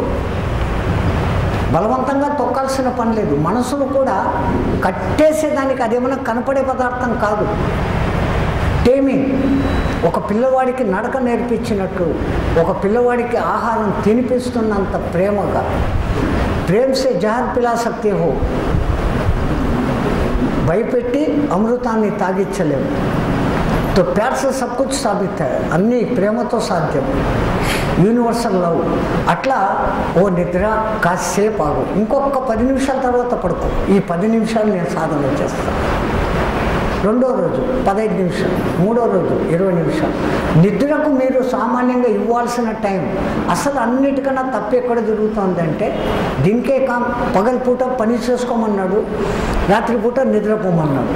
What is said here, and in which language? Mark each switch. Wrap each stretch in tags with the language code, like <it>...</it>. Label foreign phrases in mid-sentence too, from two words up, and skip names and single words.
<te>బలవంతంగా తొక్కాల్సిన పని లేదు. మనసును కూడా కట్టేసేదానికి అదేమన్నా కనపడే పదార్థం కాదు. టేమింగ్. ఒక పిల్లవాడికి నడక నేర్పించినట్లు, ఒక పిల్లవాడికి ఆహారం తినిపిస్తున్నంత ప్రేమగా,</te> <hi>प्रेम से ज़हर पिला सकते हो,</hi> <te>భయపెట్టి అమృతాన్ని తాగించలేము.</te> <hi>तो प्यार से सब कुछ साबित है.</hi> <te>అన్నీ ప్రేమతో సాధ్యం.</te> <en>Universal love.</en> <te>అట్లా ఓ నిద్ర కాసేపు ఆగు, ఇంకొక 10 నిమిషాల తర్వాత పడుకో. ఈ 10 నిమిషాలు నేను సాధన చేస్తాను. రెండో రోజు 15 నిమిషాలు, మూడో రోజు 20 నిమిషాలు. నిద్రకు మీరు సామాన్యంగా ఇవ్వాల్సిన టైం అసలు అన్నిటికన్నా తప్పు ఎక్కడ జరుగుతుందంటే, దీనికే పగలపూట పని చేసుకోమన్నాడు, రాత్రిపూట నిద్రపోమన్నాడు.</te>